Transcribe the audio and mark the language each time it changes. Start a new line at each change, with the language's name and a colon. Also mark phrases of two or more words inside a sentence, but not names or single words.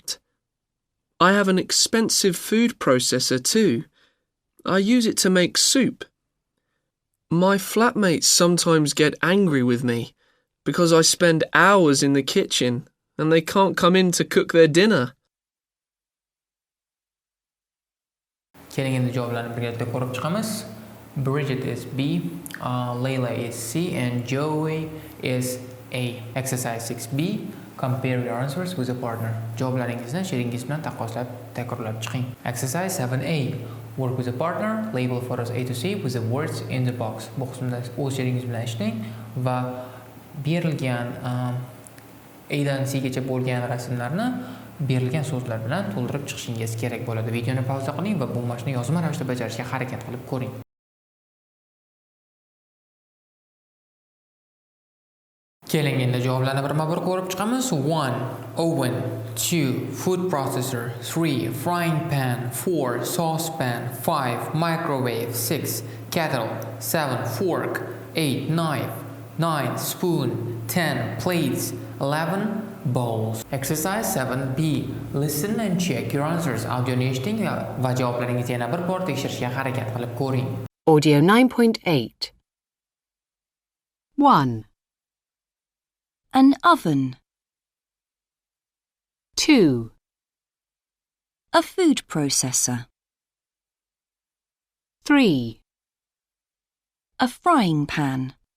English: I have an expensive food processor too. I use it to make soup. My flatmates sometimes get angry with me because I spend hours in the kitchen and they can't come in to cook their dinner.
Uzbek: Keling endi javoblarni birgalikda ko'rib chiqamiz.
English: Bridget is B, Layla is C, and Joey is A. Exercise 6B. Compare your answers with a partner.
Uzbek: Javoblaringizni sheringiz bilan takrorlab chiqing.
English: Exercise 7A. Work with a partner. Label for us A to C with the words in the box.
Uzbek: Bu qismda o'z sheringiz bilan ishlang va berilgan A dan C gacha bo'lgan rasmlarni berilgan so'zlar bilan to'ldirib chiqishingiz kerak bo'ladi. Videoni pauza qiling va bu mashqni yozma ravishda bajarishga harakat qilib ko'ring. Keling endi javoblarni birma-bir ko'rib chiqamiz.
English: 1. Oven. 2. Food processor. 3. Frying pan. 4. Saucepan. 5. Microwave. 6. Kettle. 7. Fork. 8. Knife. 9. Spoon. 10. Plates. 11. Bowls. Exercise 7B. Listen and check your answers.
Uzbek: Audioni eshiting va javoblaringizni yana bir bor tekshirishga harakat qilib ko'ring.
English: Audio 9.8. 1, An oven. 2, A food processor. 3, A frying pan.